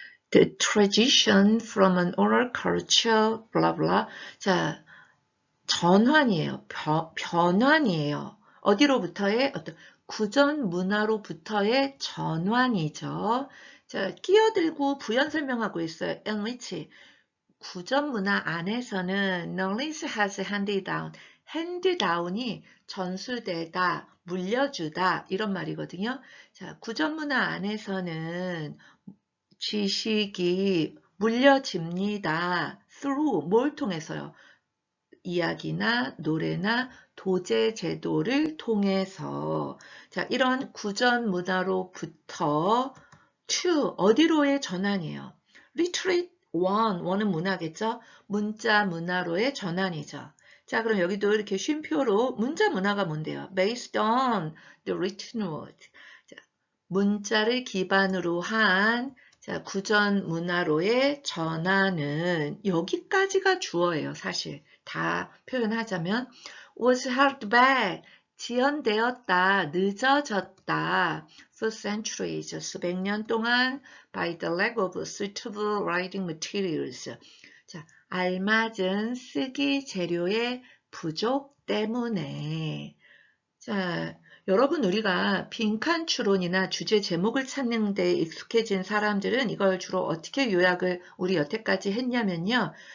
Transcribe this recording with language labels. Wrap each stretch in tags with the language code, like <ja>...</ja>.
<en>The transition from an oral culture, blah blah.</en> <ko>자, 전환이에요. 변환이에요. 어디로부터의 어떤 구전 문화로부터의 전환이죠. 자, 끼어들고 부연 설명하고 있어요.</ko> <en>in which</en> <ko>구전 문화 안에서는</ko> <en>knowledge has handed down.</en> <ko>hand down이 전수되다, 물려주다 이런 말이거든요. 자, 구전 문화 안에서는 지식이 물려집니다. through 뭘 통해서요? 이야기나 노래나 도제 제도를 통해서 자, 이런 구전 문화로부터 to 어디로의 전환이에요. literate 원은 문화겠죠. 문자 문화로의 전환이죠. 자, 그럼 여기도 이렇게 쉼표로 문자 문화가 뭔데요?</ko> <en>based on the written word.</en> <ko>자, 문자를 기반으로 한 자, 구전 문화로의 전환은 여기까지가 주어예요, 사실. 다 표현하자면</ko> <en>was held back,</en> <ko>지연되었다, 늦어졌다</ko> <en>for centuries,</en> <ko>수백 년 동안</ko> <en>by the lack of suitable writing materials.</en> <ko>자, 알맞은 쓰기 재료의 부족 때문에 자, 여러분 우리가 빈칸 추론이나 주제 제목을 찾는 데 익숙해진 사람들은 이걸 주로 어떻게 요약을 우리 여태까지 했냐면요.</ko>